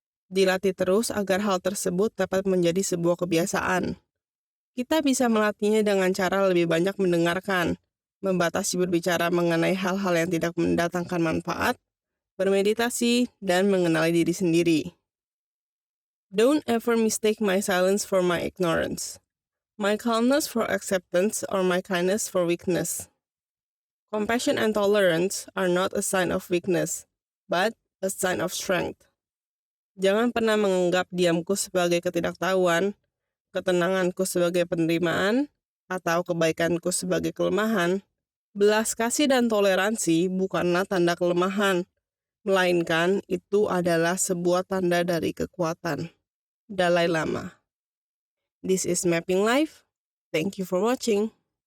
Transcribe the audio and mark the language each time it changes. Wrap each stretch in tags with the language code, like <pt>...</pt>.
<id>Dilatih terus agar hal tersebut dapat menjadi sebuah kebiasaan. Kita bisa melatihnya dengan cara lebih banyak mendengarkan, membatasi berbicara mengenai hal-hal yang tidak mendatangkan manfaat, bermeditasi, dan mengenali diri sendiri.</id> <en>Don't ever mistake my silence for my ignorance, my calmness for acceptance, or my kindness for weakness. Compassion and tolerance are not a sign of weakness, but a sign of strength.</en> <id>Jangan pernah menganggap diamku sebagai ketidaktahuan, ketenanganku sebagai penerimaan, atau kebaikanku sebagai kelemahan. Belas kasih dan toleransi bukanlah tanda kelemahan, melainkan itu adalah sebuah tanda dari kekuatan.</id> <en>Dalai Lama. This is Mapping Life. Thank you for watching.</en>